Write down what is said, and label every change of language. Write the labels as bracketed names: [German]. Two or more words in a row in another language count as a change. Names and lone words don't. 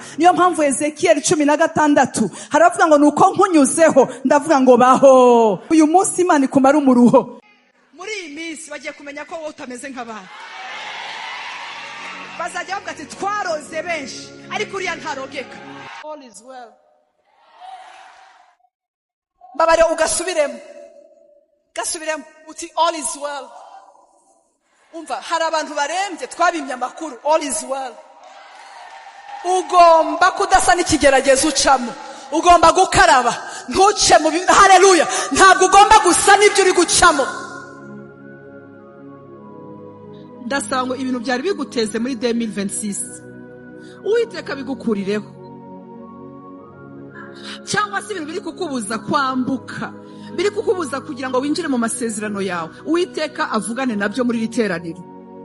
[Kinyarwanda] Niyo mpamvu Ezekiel 16 haravuga ngo nuko nkunyuzeho ndavuga ngo baho. Uyu munsi Imana ikumara umuruho. Muri iyi minsi bagiye kumenya ko wowe utameze nk'abandi. Bazajya bavuga ati twaroze benshi ariko uriya ntarogeka. [English] All is well. [Kinyarwanda] Babare ugasubiremo uti [English] all is well. [Kinyarwanda] Umva, hari abantu barembye twabimye amakuru. [English] All is well. [Kinyarwanda] Ugomba kudasa n'ikigeragezo ucamo, ugomba gukaraba ntuce mu haleluya, ntabwo ugomba gusa n'ibyo uri gucamo. Ndasaba ngo ibintu byari biguteze muri 2026 Uwiteka bigukurireho, cyangwa se ibintu biri kukubuza kwambuka, biri kukubuza kugira ngo winjire mu masezerano yawe, Uwiteka avugane nabyo muri iri teraniro.